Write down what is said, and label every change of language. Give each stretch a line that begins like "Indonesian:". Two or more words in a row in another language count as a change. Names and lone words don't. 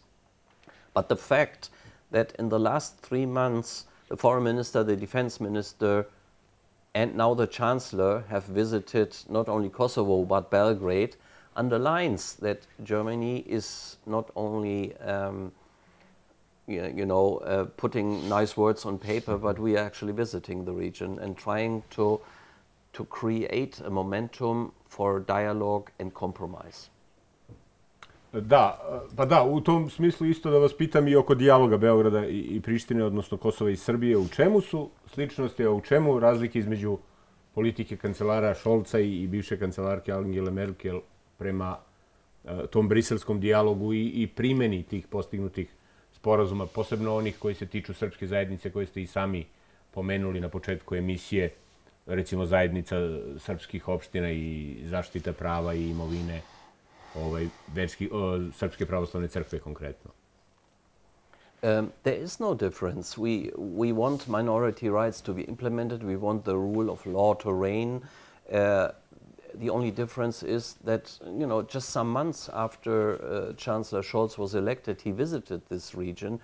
English: But the fact that in the last 3 months, the foreign minister, the defense minister, and now the chancellor have visited not only Kosovo but Belgrade underlines that Germany is not only putting nice words on paper, but we are actually visiting the region and trying to create a momentum for dialogue and compromise.
Serbian: Da, pa da, u tom smislu isto da vas pitam i oko dijaloga Beograda i Prištine, odnosno Kosova i Srbije. U čemu su sličnosti, a u čemu razlike između politike kancelara Scholza i bivše kancelarke Angele Merkel prema tom briselskom dijalogu i primjeni tih postignutih sporazuma, posebno onih koji se tiču srpske zajednice, koje ste i sami pomenuli na početku emisije, recimo zajednica srpskih opština i zaštita prava i imovine Srpske pravoslavne crkve konkretno?
English: There is no difference. We want minority rights to be implemented. We want the rule of law to reign. The only difference is that, just some months after Chancellor Scholz was elected, he visited this region.